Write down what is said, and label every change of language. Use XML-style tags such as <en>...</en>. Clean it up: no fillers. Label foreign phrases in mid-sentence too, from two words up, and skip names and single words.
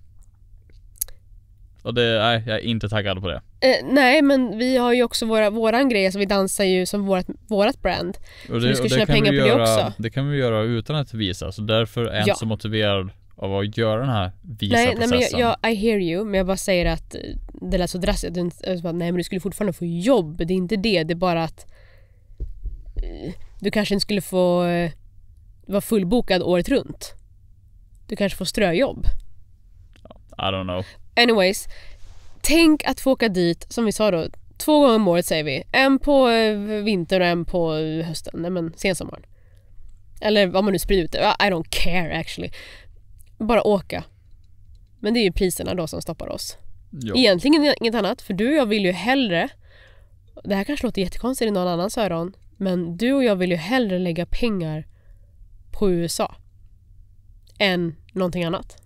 <sv>Och nej, jag är inte taggad på det. Nej, men vi har ju också våran grej, alltså vi dansar ju som vårat brand. Och så vi ska tjäna pengar på det också. Det kan vi göra utan att visa, så därför är jag inte så motiverad av att göra den här visa-processen. Nej, men</sv> <en>I hear you,</en> <sv>men jag bara säger att det lät så drastiskt. Nej, men du skulle fortfarande få jobb, det är inte det. Det är bara att du kanske inte skulle få vara fullbokad året runt. Du kanske får ströjobb.</sv> <en>I don't know. Anyways,</en> <sv>tänk att få åka dit, som vi sa då, 2 gånger om året säger vi. En på vintern och en på hösten. Nej, men sensommaren. Eller vad man nu sprider ut det.</sv> <en>I don't care actually.</en> <sv>Bara åka. Men det är ju priserna då som stoppar oss. Jo. Egentligen inget annat. För du och jag vill ju hellre, det här kanske låter jättekonstigt i någon annans öron, men du och jag vill ju hellre lägga pengar på USA än någonting annat.</sv>